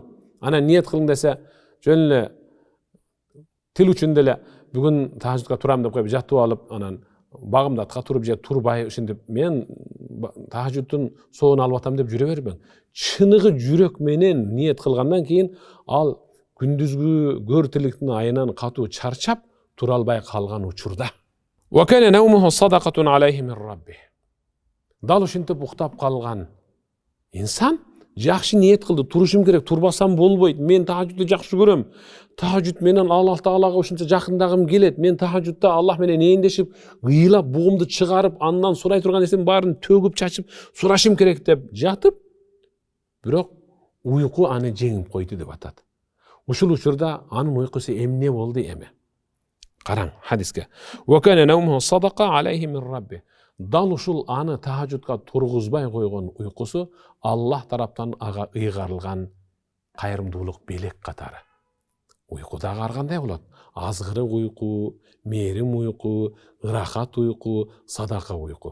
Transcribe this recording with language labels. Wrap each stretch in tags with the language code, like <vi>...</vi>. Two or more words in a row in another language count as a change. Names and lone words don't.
<ky>Ана ниет кылың десе, жөн эле тил үчүн деле бүгүн тахажжудка турам деп коюп жатып алып, анан багымдатка туруп же турбай ушинтип мен тахажжудтун соогун алып атам деп жүрө бербең. Чыныгы жүрөк менен ниет кылгандан кийин ал күндүзгү көр тиликтин айынан катуу чарчап тура албай калган учурда.</ky> <ar>وكان نومه صدقة عليه من ربه.</ar> <ky>Дал ушинтип уктап калган инсан жакшы ниет кылды, турушум керек, турбасам болбойт. Мен тахажжудду жакшы көрөм. Тахажжуд менен Аллах Таалага ушунча жакындагым келет. Мен тахажжудда Аллах менен эндешип, ыйлап, бугумду чыгарып, андан сурай турган нерсенин баарын төгүп чачып, сурашым керек деп жатып, бирок уйку аны жеңип койду деп атат. Ушул учурда анын уйкусу эмне болду эми? Караң хадиске.</ky> <ar>وكان نومه صدقة عليه من ربه.</ar> <ky>Дал ушул аны тахажжудка тургузбай койгон уйкусу Аллах тараптан ага ыйгарылган кайрымдуулук белек катары. Уйку дагы ар кандай болот? Азгырык уйку, мээрим уйку, ырахат уйку, садака уйку.</ky>